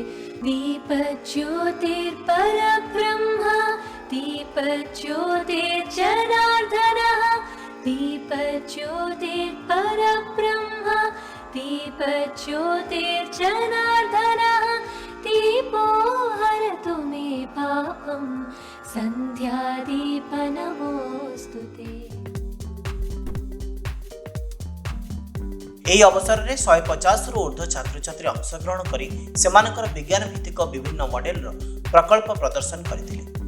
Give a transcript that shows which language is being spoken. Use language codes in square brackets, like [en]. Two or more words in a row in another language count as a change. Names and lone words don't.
[sa] दीपज्योतिर्परब्रह्म दीपज्योतिर्जनार्दनः। दीपज्योतिर्परब्रह्म दीपज्योतिर्जनार्दनः। दीपो हरतु मे पापं सन्ध्यादीपनमोस्तुते। [or] ଏହି ଅବସରରେ 150 ରୁ ଊର୍ଦ୍ଧ୍ୱ ଛାତ୍ରଛାତ୍ରୀ ଅଂଶଗ୍ରହଣ କରି ସେମାନଙ୍କର ବିଜ୍ଞାନ ଭିତ୍ତିକ ବିଭିନ୍ନ ମଡେଲର ପ୍ରକଳ୍ପ ପ୍ରଦର୍ଶନ କରିଥିଲେ।